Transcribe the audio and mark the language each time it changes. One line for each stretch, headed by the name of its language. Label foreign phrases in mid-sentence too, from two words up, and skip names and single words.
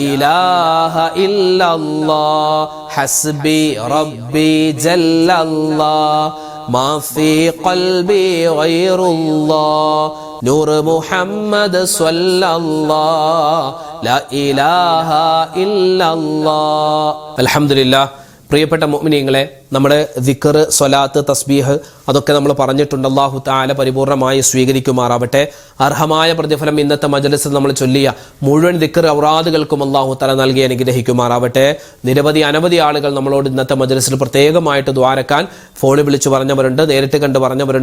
Arabic: إله إلا الله حسبي ربي جل الله ما في قلبي غير الله نور محمد صلى الله لا إله إلا الله الحمد لله
Malayalam: പ്രിയപ്പെട്ട മുഅ്മിനീങ്ങളെ, നമ്മുടെ ദിക്ർ, സ്വലാത്ത്, തസ്ബീഹ് അതൊക്കെ നമ്മൾ പറഞ്ഞിട്ടുണ്ട്.
Arabic: الله تعالى
Malayalam: പരിപൂർണമായി സ്വീകരിക്കുമാറാവട്ടെ. അർഹമായ പ്രതിഫലം ഇന്നത്തെ മജ്‌ലിസിൽ നമ്മൾ ചൊല്ലിയ മുഴുവൻ ദിക്ർ ഔറാദുകൾക്കും
Arabic: الله تعالى
Malayalam: നൽകി അനുഗ്രഹിക്കുമാറാവട്ടെ. അനവധി ആളുകൾ നമ്മളോട് ഇന്നത്തെ മജ്‌ലിസിൽ പ്രത്യേകമായിട്ട് ദ്വാരക്കാൻ ഫോണിൽ വിളിച്ചു പറഞ്ഞവരുണ്ട്, നേരിട്ട് കണ്ട് പറഞ്ഞവരുണ്ട്.